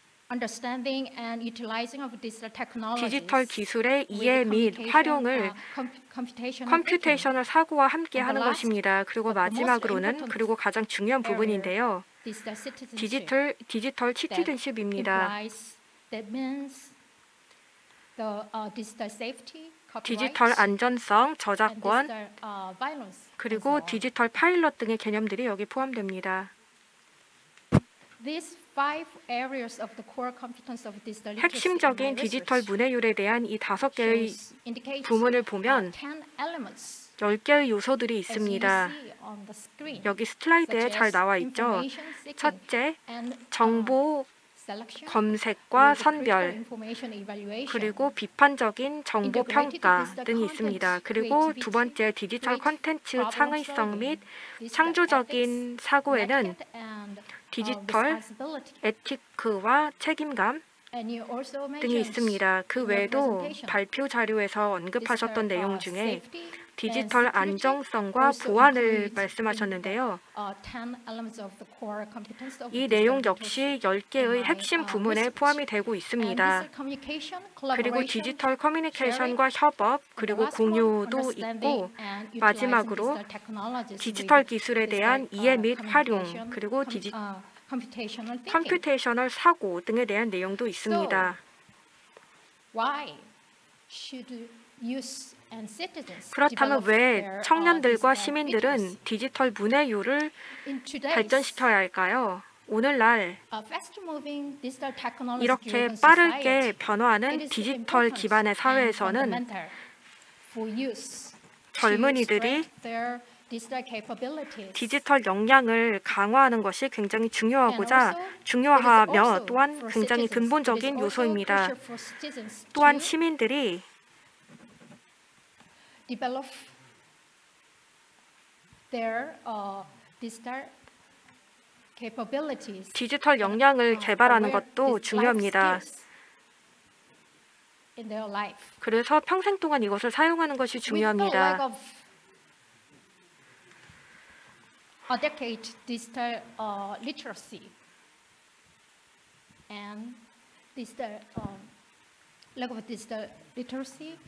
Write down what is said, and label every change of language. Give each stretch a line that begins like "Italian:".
English: understanding and utilizing of digital technologies.
Korean: 디지털 기술의
English: with
Korean: 이해 및
English: communication,
Korean: 활용을
English: computational thinking.
Korean: 컴퓨테이셔널 사고와 함께
English: And
Korean: 하는
English: the last,
Korean: 것입니다. 그리고
English: but the most
Korean: 마지막으로는
English: important
Korean: 그리고 가장 중요한 부분인데요.
English: Digital citizenship.
Korean: 디지털 시티즌십입니다.
English: That means the digital safety,
Korean: 디지털
English: copyright,
Korean: 안전성,
English: and
Korean: 저작권,
English: digital violence. and
Korean: 그리고
English: so on.
Korean: 디지털 파일럿 등의 개념들이 여기 포함됩니다.
English: These 5 areas of the core competence of digital literacy
Korean: 핵심적인
English: in my
Korean: 디지털
English: research
Korean: 문해율에 대한 이 5개의
English: shows- indicates,
Korean: 부문을 보면
English: 10 elements
Korean: 10개의 요소들이
English: as you
Korean: 있습니다.
English: see on the screen,
Korean: 여기 슬라이드에
English: such
Korean: 잘
English: as
Korean: 나와 있죠.
English: information seeking
Korean: 첫째,
English: and,
Korean: 정보
English: selection,
Korean: 검색과
English: with critical
Korean: 선별,
English: information evaluation,
Korean: 그리고 비판적인 정보 평가 등이 있습니다. 그리고 두 번째, 디지털 콘텐츠
English: problem
Korean: 창의성
English: solving,
Korean: 및
English: digital
Korean: 창조적인
English: ethics,
Korean: 사고에는
English: etiquette and,
Korean: 디지털
English: responsibility.
Korean: 에티크와 책임감
English: And you also
Korean: 등이
English: mentioned
Korean: 있습니다. 그
English: in your
Korean: 외에도
English: presentation,
Korean: 발표 자료에서 언급하셨던 내용 중에
English: safety
Korean: 디지털
English: and security
Korean: 안정성과
English: also
Korean: 보안을
English: includes
Korean: 말씀하셨는데요.
English: 10 elements of the core competence of
Korean: 이
English: digital
Korean: 내용
English: literacy.
Korean: 역시 10개의
English: in my,
Korean: 핵심 부문에
English: research.
Korean: 포함이 되고
English: And
Korean: 있습니다.
English: digital communication,
Korean: 그리고
English: collaboration,
Korean: 디지털 커뮤니케이션과 협업,
English: and the
Korean: 그리고
English: last one,
Korean: 공유도
English: understanding
Korean: 있고,
English: and utilizing
Korean: 마지막으로
English: digital technologies
Korean: 디지털
English: with
Korean: 기술에
English: digital,
Korean: 대한 이해 및 활용,
English: communication,
Korean: 그리고
English: computational thinking.
Korean: 컴퓨테이셔널 사고 등에 대한 내용도 있습니다.
English: Why should youth and citizens
Korean: 그렇다면
English: develop
Korean: 왜
English: their,
Korean: 청년들과
English: digital
Korean: 시민들은
English: literacy?
Korean: 디지털 문해율을
English: In today's
Korean: 발전시켜야 할까요? 오늘날
English: fast-moving digital technology
Korean: 이렇게
English: driven
Korean: 빠르게
English: society,
Korean: 변화하는
English: it is
Korean: 디지털
English: important
Korean: 기반의
English: and
Korean: 사회에서는
English: fundamental for youth to
Korean: 젊은이들이
English: strengthen their digital capabilities.
Korean: 디지털 역량을 강화하는 것이 굉장히
English: And
Korean: 중요하고자
English: also, it is
Korean: 중요하며
English: also
Korean: 또한
English: for
Korean: 굉장히
English: citizens, it is
Korean: 근본적인
English: also
Korean: 요소입니다.
English: crucial for citizens
Korean: 또한
English: to
Korean: 시민들이
English: develop their digital capabilities.
Korean: 디지털 역량을 개발하는
English: aware
Korean: 것도
English: these life
Korean: 중요합니다.
English: skills in their life.
Korean: 그래서 평생 동안 이것을 사용하는 것이
English: With the lack
Korean: 중요합니다.
English: of a decade digital literacy and digital lack of digital literacy